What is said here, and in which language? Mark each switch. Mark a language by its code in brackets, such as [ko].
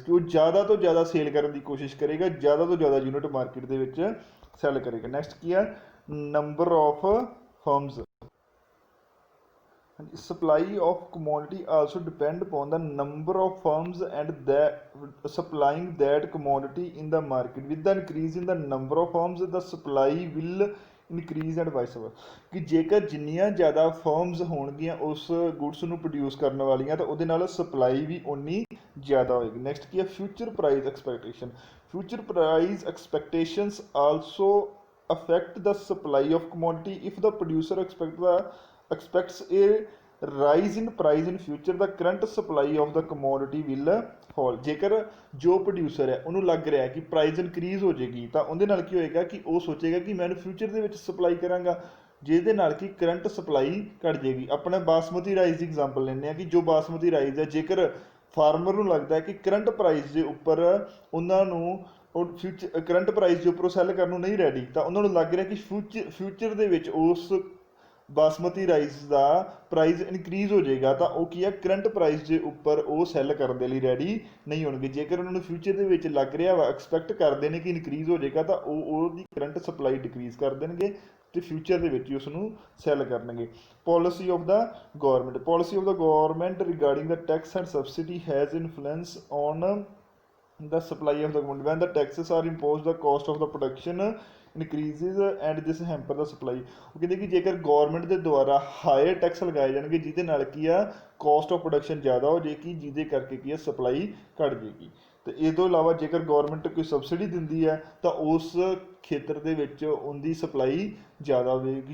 [pa] ਕਿ ਉਹ ਜ਼ਿਆਦਾ ਤੋਂ ਜ਼ਿਆਦਾ ਸੇਲ ਕਰਨ ਦੀ ਕੋਸ਼ਿਸ਼ ਕਰੇਗਾ, ਜ਼ਿਆਦਾ ਤੋਂ ਜ਼ਿਆਦਾ ਯੂਨਿਟ ਮਾਰਕੀਟ ਦੇ ਵਿੱਚ ਸੈੱਲ ਕਰੇਗਾ। [en] next [pa] ਕੀ ਹੈ, [en] Number of firms. Supply of commodity also depend upon the number of firms and that supplying that commodity in the market. With the increase in the number of firms, the supply will increase and vice versa. [pa] ਕਿ ਜੇਕਰ ਜਿੰਨੀਆਂ ਜ਼ਿਆਦਾ firms ਹੋਣਗੀਆਂ ਉਸ goods ਨੂੰ produce ਕਰਨ ਵਾਲੀਆਂ ਤਾਂ ਉਹਦੇ ਨਾਲ ਸਪਲਾਈ ਵੀ ਉਨੀ ਜ਼ਿਆਦਾ ਹੋਏਗੀ। [en] next [pa] ਕੀ ਹੈ, [en] Future price expectation. Future price expectations also affect the supply of commodity. If the producer expects a rise in price in future, the current supply of the commodity will fall. [pa] ਜੇਕਰ ਜੋ producer ਹੈ ਉਹਨੂੰ ਲੱਗ ਰਿਹਾ ਕਿ price increase ਹੋ ਜਾਏਗੀ ਤਾਂ ਉਹਦੇ ਨਾਲ ਕੀ ਹੋਏਗਾ ਕਿ ਉਹ ਸੋਚੇਗਾ ਕਿ ਮੈਂ ਫਿਊਚਰ ਦੇ ਵਿੱਚ ਸਪਲਾਈ ਕਰਾਂਗਾ, ਜਿਹਦੇ ਨਾਲ ਕਿ ਕਰੰਟ ਸਪਲਾਈ ਘਟ ਜਾਏਗੀ। ਆਪਣਾ ਬਾਸਮਤੀ ਰਾਈਸ ਦੀ ਐਗਜ਼ਾਮਪਲ ਲੈਂਦੇ ਹਾਂ ਕਿ ਜੋ ਬਾਸਮਤੀ ਰਾਈਸ ਹੈ, ਜੇਕਰ ਫਾਰਮਰ ਨੂੰ ਲੱਗਦਾ ਹੈ ਕਿ ਕਰੰਟ ਪ੍ਰਾਈਸ ਦੇ ਉੱਪਰ ਉਹਨਾਂ ਨੂੰ ਕਰੰਟ ਪ੍ਰਾਈਸ ਦੇ ਉੱਪਰ ਸੈੱਲ ਕਰਨ ਨੂੰ ਨਹੀਂ ਰੈਡੀ, ਤਾਂ ਉਹਨਾਂ ਨੂੰ ਲੱਗ ਰਿਹਾ ਕਿ ਫਿਊਚਰ ਦੇ ਵਿੱਚ ਉਸ ਬਾਸਮਤੀ ਰਾਈਸ ਦਾ ਪ੍ਰਾਈਸ ਇਨਕਰੀਜ਼ ਹੋ ਜਾਏਗਾ, ਤਾਂ ਉਹ ਕੀ ਹੈ ਕਰੰਟ ਪ੍ਰਾਈਸ ਦੇ ਉੱਪਰ ਉਹ ਸੈੱਲ ਕਰਨ ਦੇ ਲਈ ਰੈਡੀ ਨਹੀਂ ਹੋਣਗੇ। ਜੇਕਰ ਉਹਨਾਂ ਨੂੰ ਫਿਊਚਰ ਦੇ ਵਿੱਚ ਲੱਗ ਰਿਹਾ ਵਾ, ਐਕਸਪੈਕਟ ਕਰਦੇ ਨੇ ਕਿ ਇਨਕਰੀਜ਼ ਹੋ ਜਾਏਗਾ, ਤਾਂ ਉਹ ਉਹਦੀ ਕਰੰਟ ਸਪਲਾਈ ਡਿਕਰੀਜ਼ ਕਰ ਦੇਣਗੇ ਤੇ ਫਿਊਚਰ ਦੇ ਵਿੱਚ ਉਸ ਨੂੰ ਸੈੱਲ ਕਰਨਗੇ। [en] Policy of the government regarding the tax and subsidy has influence on the supply of the commodity. When the taxes are imposed, the cost of the production increases and this hamper the supply. [pa] ਉਹ ਕਹਿੰਦੇ ਕਿ ਜੇਕਰ government ਦੇ ਦੁਆਰਾ hire tax ਲਗਾਏ ਜਾਣਗੇ, ਜਿਹਦੇ ਨਾਲ ਕੀ ਆ ਕਾਸਟ ਆਫ ਪ੍ਰੋਡਕਸ਼ਨ ਜ਼ਿਆਦਾ ਹੋ ਜਾਏਗੀ, ਜਿਹਦੇ ਕਰਕੇ ਕੀ ਆ ਸਪਲਾਈ ਘਟ ਜਾਏਗੀ। ਤੇ ਇਸ ਤੋਂ ਇਲਾਵਾ ਜੇਕਰ ਗਵਰਨਮੈਂਟ ਕੋਈ ਸਬਸਿਡੀ ਦਿੰਦੀ ਹੈ ਤਾਂ ਉਸ ਖੇਤਰ ਦੇ ਵਿੱਚ ਉਹਦੀ ਸਪਲਾਈ ਜ਼ਿਆਦਾ ਹੋਵੇਗੀ।